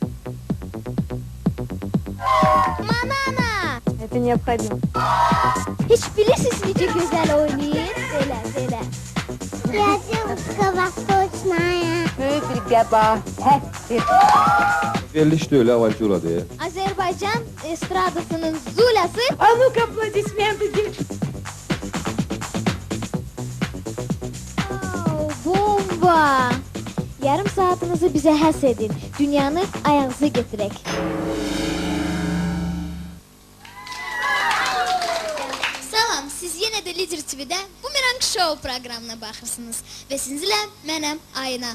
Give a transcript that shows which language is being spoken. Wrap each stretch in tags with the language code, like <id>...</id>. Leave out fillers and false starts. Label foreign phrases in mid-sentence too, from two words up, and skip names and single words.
<az>Manana!</az> <ru>Это необходимо.</ru> <az>Hiç bilirsiniz necə gözəl oynayır? Belə.</az> <ru>Я девушка восточная.</ru> <az>Böyük bir qəbahətdir. Veriliş deyil, avantyuradır. Azərbaycan estradasının zulası.</az> <ru>А ну-ка, аплодисменты, девочки.</ru> <az>Bomba! Yarım saatinizi bizə həsr edin. Dünyanı ayağınıza gətirək. Salam, siz yenə də Lider TV-də Bumerang Show proqramına baxırsınız və sizinlə mənəm Ayna.</az>